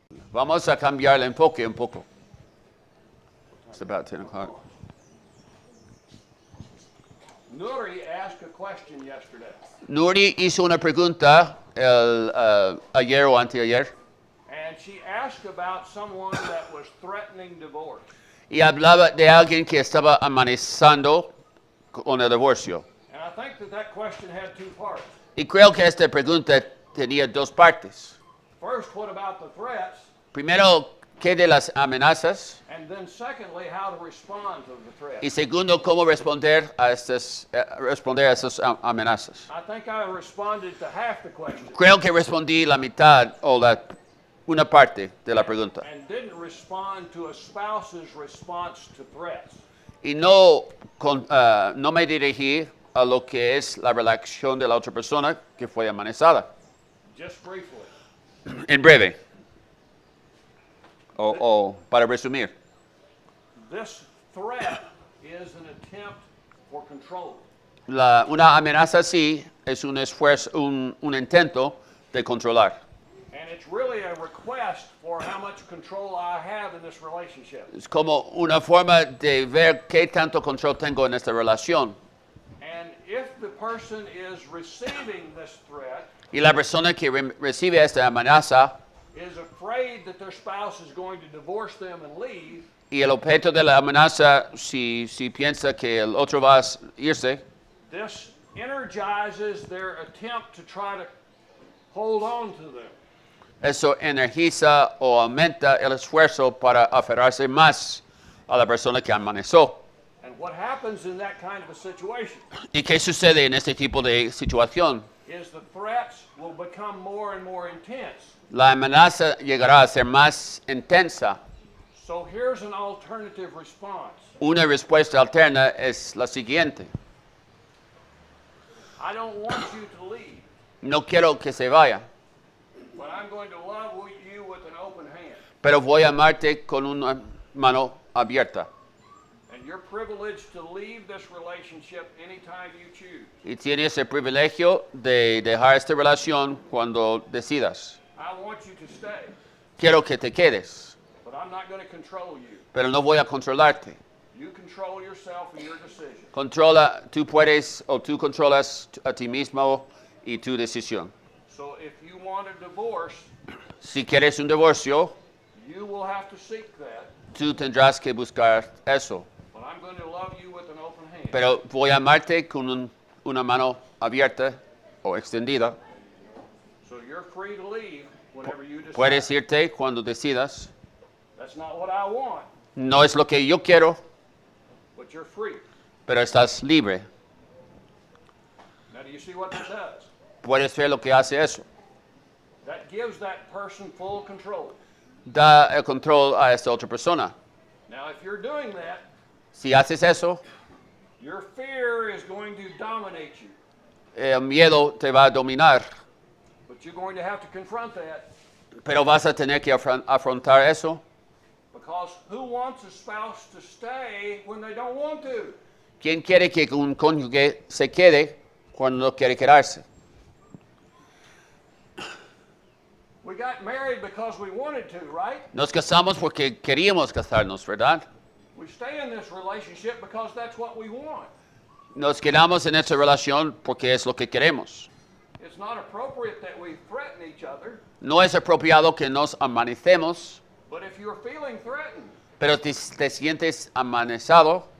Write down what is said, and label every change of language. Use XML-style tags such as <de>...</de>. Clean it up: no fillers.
<es>Vamos a cambiar el enfoque un poco.</es> <en>It's about 10 o'clock. Nuri asked a question yesterday,</en> <es>Nuri hizo una pregunta ayer o anteayer</es> <en>and she asked about someone that was threatening divorce.</en> <es>y hablaba de alguien que estaba amenazando con el divorcio.</es> <en>And I think that question had 2 parts.</en> <es>Y creo que esta pregunta tenía dos partes.</es> <en>First, what about the threats?</en> <es>Primero, ¿Qué de las amenazas?</es> <en>And then secondly, how to respond to the threat.</en> <es>Y segundo, ¿cómo responder a esas amenazas?</es> <en>I think I responded to half the question</en> <es>Creo que respondí la mitad o una parte de la pregunta.</es> <en>and didn't respond to a spouse's response to threats.</en> <es>Y no me dirigí a lo que es la reacción de la otra persona que fue amenazada.</es> <en>Just briefly,</en> <es>En breve. O para resumir.</es> <en>this threat is an attempt for control.</en> <es>Una amenaza sí es un esfuerzo, un intento de controlar.</es> <en>And it's really a request for how much control I have in this relationship.</en> <es>Es como una forma de ver qué tanto control tengo en esta relación.</es> <en>And if the person is receiving this threat,</en> <es>Y la persona que recibe esta amenaza</es> <en>is afraid that their spouse is going to divorce them and leave,</en> <es>y el objeto de la amenaza, si piensa que el otro va a irse,</es> <en>this energizes their attempt to try to hold on to them.</en> <es>eso energiza o aumenta el esfuerzo para aferrarse más a la persona que amenazó.</es> <en>And what happens in that kind of a situation</en> <es>¿Y qué sucede en este tipo de situación?</es> <en>is the threats will become more and more intense.</en> <es>La amenaza llegará a ser más intensa.</es> <en>So here's an alternative response.</en> <es>Una respuesta alterna es la siguiente.</es> <en>I don't want you to leave,</en> <es>No quiero que se vaya,</es> <en>but I'm going to love you with an open hand.</en> <es>pero voy a amarte con una mano abierta.</es> <en>And you're privileged to leave this relationship anytime you choose.</en> <es>Y tienes el privilegio de dejar esta relación cuando decidas.</es> <en>I want you to stay,</en> <es>Quiero que te quedes,</es> <en>but I'm not going to control you.</en> <es>pero no voy a controlarte.</es> <en>You control yourself and your decision.</en> <es>Tú puedes o tú controlas a ti mismo y tu decisión.</es> <en>So if you want a divorce,</en> <es>Si quieres un divorcio,</es> <en>you will have to seek that,</en> <es>tú tendrás que buscar eso.</es> <en>but I'm going to love you with an open hand.</en> <es>Pero voy a amarte con una mano abierta o extendida.</es> <en>So you're free to leave whenever you decide.</en> <es>Puedes irte cuando decidas.</es> <en>That's not what I want,</en> <es>No es lo que yo quiero,</es> <en>but you're free.</en> <es>pero estás libre.</es> <en>Now do you see what that does?</en> <es>Puedes ver lo que hace eso.</es> <en>That gives that person full control.</en> <es>Da el control a esta otra persona.</es> <en>Now if you're doing that,</en> <es>Si haces eso,</es> <en>your fear is going to dominate you,</en> <es>el miedo te va a dominar,</es> <en>but you're going to have to confront that,</en> <es>pero vas a tener que afrontar eso.</es> <en>because who wants a spouse to stay when they don't want to?</en> <es>¿Quién quiere que un cónyuge se quede cuando no quiere quedarse?</es> <en>We got married because we wanted to, right?</en> <es>Nos casamos porque queríamos casarnos, ¿verdad?</es> <en>We stay in this relationship because that's what we want.</en> <es>Nos quedamos en esta relación porque es lo que queremos.</es> <en>It's not appropriate that we threaten each other,</en> <es>No es apropiado que nos amanecemos,</es> <en>but if you're feeling threatened,</en> <es>pero te sientes amenazado,</es>